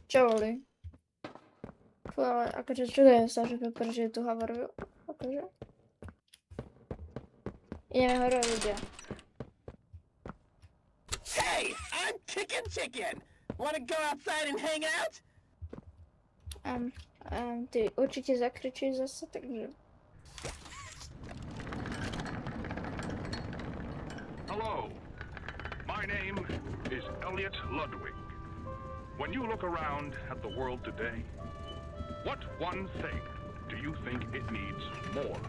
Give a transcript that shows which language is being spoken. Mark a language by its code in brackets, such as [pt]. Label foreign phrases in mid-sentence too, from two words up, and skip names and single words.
[sk] kontroly. Fú, ale akože čudujem sa, že prežije tú havariu. Akože. Ideme hore ľudia. [en] Hey, I'm Chicken. Wanna go outside and hang out? Ty určite zakričíš zase, takže... Hello. My name is Elliot Ludwig. When you look around at the world today, what one thing do you think it needs more of?